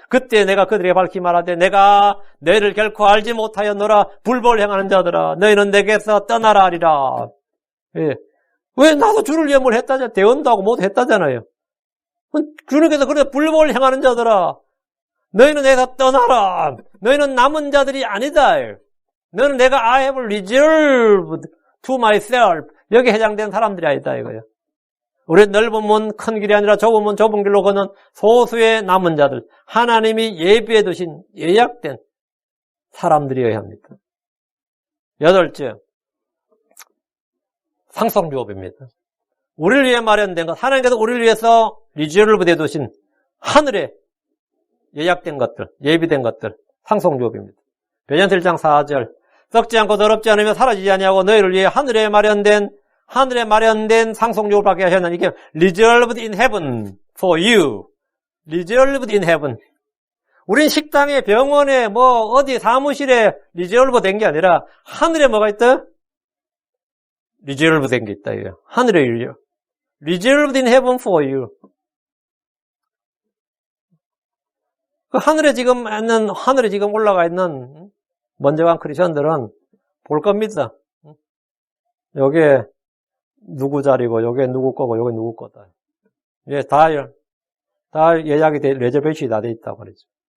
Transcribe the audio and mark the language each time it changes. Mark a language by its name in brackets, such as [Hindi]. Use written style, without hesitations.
[Korean] 그때 내가 그들에게 밝히 말하되 내가 너희를 결코 알지 못하였노라. 불법을 행하는 자들아 너희는 내게서 떠나라 하리라. 예. 왜 나도 주를 위해 뭘 했다잖아요. 대언도 하고 못 했다잖아요. 주님께서 그래 불법을 행하는 자들아 너희는 내게서 떠나라. 너희는 남은 자들이 아니다. 너는 내가 [English] I have reserved to myself. [Korean] 여기에 해당되는 사람들이 아니다 이거예요. 우리 넓은 문 큰 길이 아니라 좁은 문 좁은 길로 걷는 소수의 남은 자들, 하나님이 예비해 두신 예약된 사람들이어야 합니다. 8째, 상속유업입니다. 우리를 위해 마련된 것, 하나님께서 우리를 위해서 리저브드해 두신 하늘에 예약된 것들, 예비된 것들, 상속유업입니다. 베드로전서 1장 4절, 썩지 않고 더럽지 않으며 사라지지 아니하고 너희를 위해 하늘에 마련된 상속유업을 받게 하셨나니 이게 [English] reserved in heaven for you. reserved in heaven. [Korean] 우린 식당에, 병원에, 뭐 어디 사무실에 reserved 된 게 아니라 하늘에 뭐가 있다? reserved 된 게 있다. 이거. 하늘에 [English] reserved in heaven for you. [Korean] 그 하늘에 지금 올라가 있는 먼저 간 크리스천들은 볼 겁니다. 요게 누구 자리고, 요게 누구 거고, 요게 누구 거다. 예, 다 예약이 레저베이션이 다 돼 있다고 그러죠.